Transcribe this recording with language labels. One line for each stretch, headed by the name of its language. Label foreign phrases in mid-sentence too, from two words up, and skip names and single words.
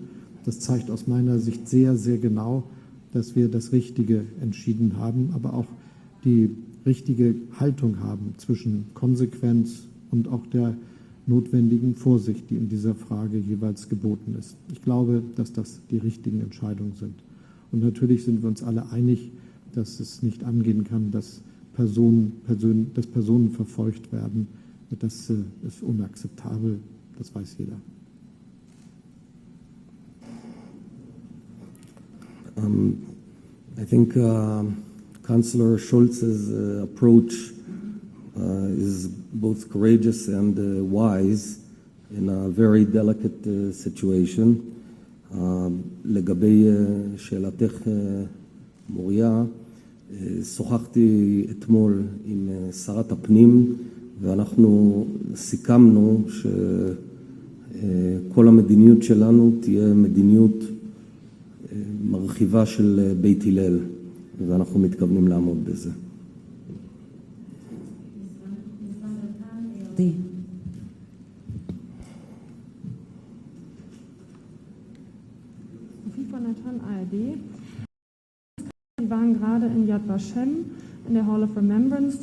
German: Das zeigt aus meiner Sicht sehr, sehr genau, dass wir das Richtige entschieden haben, aber auch die richtige Haltung haben zwischen Konsequenz und auch der notwendigen Vorsicht, die in dieser Frage jeweils geboten ist. Ich glaube, dass das die richtigen Entscheidungen sind. Und natürlich sind wir uns alle einig, dass es nicht angehen kann, dass Personen verfolgt werden. Das ist unakzeptabel, das weiß jeder.
English: I think Chancellor Scholz's approach is both courageous and wise in a very delicate situation.
Hebrew: לגבי שאלתך מוריה, שוחחתי אתמול עם שרת הפנים ואנחנו סיכמנו שכל המדיניות שלנו תהיה מדיניות מרחיבה של בית הלל, ואנחנו מתכוונים לעמוד בזה.
German: Sie waren gerade in Yad Vashem, in der Hall of Remembrance.